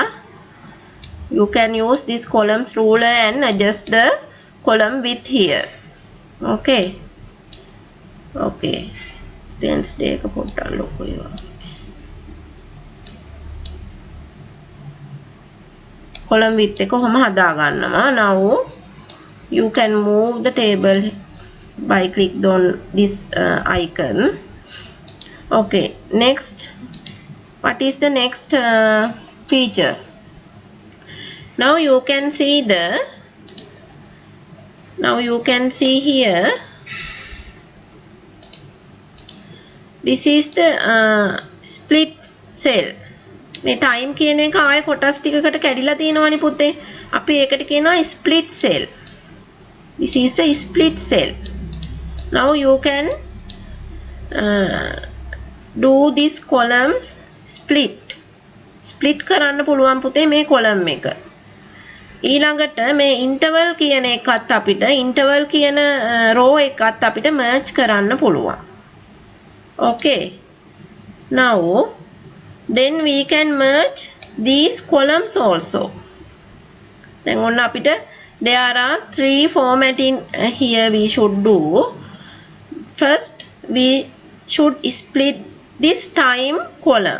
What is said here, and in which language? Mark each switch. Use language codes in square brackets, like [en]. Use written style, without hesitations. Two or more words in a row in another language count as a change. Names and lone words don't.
[en] You can use this columns ruler and adjust the column width here. Okay. Okay. [si] Wednesday එක පොඩ්ඩක් ලොකුයි වගේ. [en] column width [si] එක කොහොම හදා ගන්නවා. [en] Now you can move the table by click on this icon. Okay, next, what is the next feature? Now you can see here, this is the split cell. [si] මේ time කියන එක ආයේ කොටස් ටිකකට කැඩිලා තියෙනවනේ පුතේ. අපි ඒකට කියනවා [en] split cell. This is a split cell. Now you can do this columns split [si] කරන්න පුළුවන් පුතේ මේ [en] column එක. [si] ඊළඟට මේ interval කියන එකත් අපිට interval කියන row එකත් අපිට merge කරන්න පුළුවන්. [en] Okay. Now then we can merge these columns also. Then on අපිට there are 3 formatting here we should do. First we should split this time column.